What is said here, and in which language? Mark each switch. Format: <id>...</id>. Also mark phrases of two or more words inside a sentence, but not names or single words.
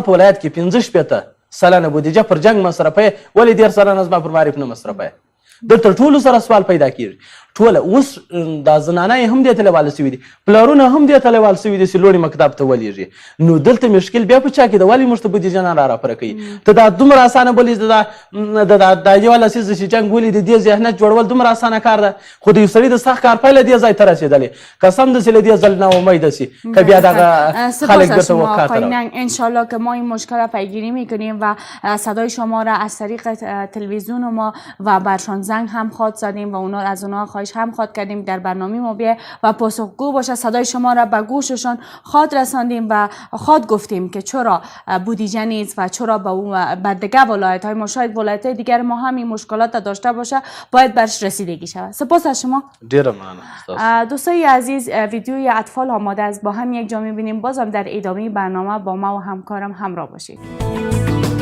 <ps>په ولایت کې 50 سلنه بودیجه پر جنگ مصرفه ولې 10 سلنه زما پر معارف نه مصرفه دلته ټولو سره سوال پیدا کېږي ټوله اوس دا زنانه یې هم دې ته لیواله سوي دي پلارونه هم دې ته لیواله سوي دي چې لوړې مکتب ته ولېږي نو دلته مشکل بیا په چا کې ده ولې موږ ته بودیجه نه راپوره کوي ته دا دومره اسانه بولې دا یو لسیزه چې جنګ ولې د دې ذهنیت جوړول دومره اسانه کار ده خو د یو سړي د سخت کار پایله دې ځای ته رسېدلې قسم داسې له دې ځل ناامیده سي که بیا دغه خلک بیرته وکار ته راوړي</ps> <fa>انشالله که ما این مشکل را پیگیری میکنیم و صدای شما را از طریق تلویزیون ما و برشان زنگ هم خواد زدیم و از اونا خواهش هم خواد کردیم در برنامه ما بیه و پاسخگو باشه صدای شما را به گوششان خواد رساندیم و خواد گفتیم که چرا بودیجه نیست و چرا به دیگه ولایت های ما شاید ولایت های دیگر ما هم این مشکلات داشته باشه باید برش رسیدگی شود. سپاس از شما.</fa> <ps>ډیره مننه.</ps> <fa>دوستای عزیز ویدیوی اطفال آماده است با هم یک جا می‌بینیم بازم در ادامه برنامه با ما و همکارم همراه باشید.</fa>